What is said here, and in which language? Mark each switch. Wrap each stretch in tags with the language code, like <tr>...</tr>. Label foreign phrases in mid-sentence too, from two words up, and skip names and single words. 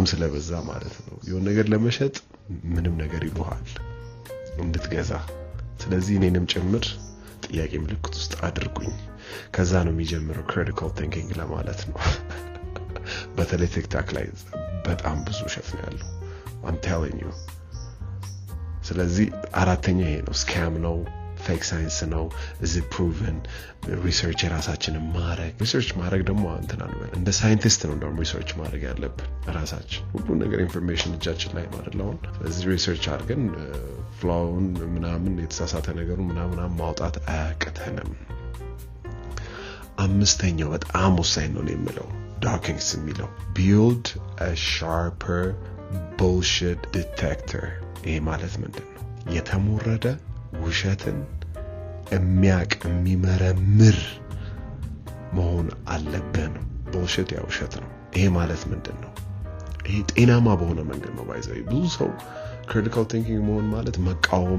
<am>ስለበዛ ማለት ነው የሆነ ነገር ለመሸጥ ምንም ነገር ይሉሃል እንድትገዛ ስለዚህ እኔንም ጭምር ጥያቄ ምልክት ውስጥ አድርጉኝ ከዛ ነው የሚጀምረው</am> <en>critical thinking</en> <am>ለማለት ነው በተለይ ቲክታክ ላይ በጣም ብዙ ሸፍ ነው ያለው</am> <en>I'm telling you</en> <am>ስለዚህ አራተኛ ይሄ ነው ስካም ነው</am> <en>fake science</en> <am>ነው</am> <en>is it proven</en> <am>ሪሰርች ራሳችንን ማድረግ ደግሞ እንትና ነው እንደ ሳይንቲስት ነው እንደውም ሪሰርች ማድረግ ያለብን ራሳችን ሁሉ ነገር ኢንፎርሜሽን እጃችን ላይ ማለት ነው ስለዚህ ሪሰርች አድርገን ፍላውን ምናምን የተሳሳተ ነገሩ ምናምን ማውጣት አያቅተንም አምስተኛው በጣም ወሳኝ ነው የሚለው ዳኪንግስ የሚለው</am> <en>build a sharper bullshit detector</en> <am>ይሄ ማለት ምንድነው የተሞረደ ውሸትን የሚመረምር መሆን አለብን bullshit ያው ውሸት ነው ይሄ ማለት ምንድነው ይሄ ጤናማ በሆነ መንገድ ነው ባይዘይ ብዙ ሰው</am> <en>critical thinking</en> <am>መሆን ማለት መቃወም</am>